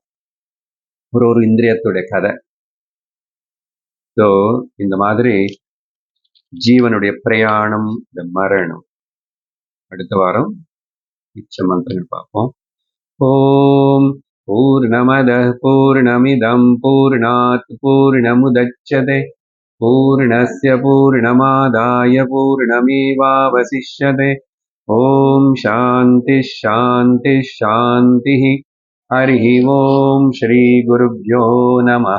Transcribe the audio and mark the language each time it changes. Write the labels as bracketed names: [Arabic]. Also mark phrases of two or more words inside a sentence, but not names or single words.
[Tamil] ஒரு இந்திரியத்துடைய கதை. ஸோ இந்த மாதிரி ஜீவனுடைய பிரயாணம், இந்த மரணம். அடுத்த வாரம் மிச்ச மந்திரம் பார்ப்போம். [Sanskrit] ॐ पूर्णमदः पूर्णमिदं पूर्णात् पूर्णमुदच्यते पूर्णस्य पूर्णमादाय पूर्णमेवावशिष्यते. ॐ शान्ति शान्ति शान्ति. हरिः ओम श्री गुरुभ्यो नमः.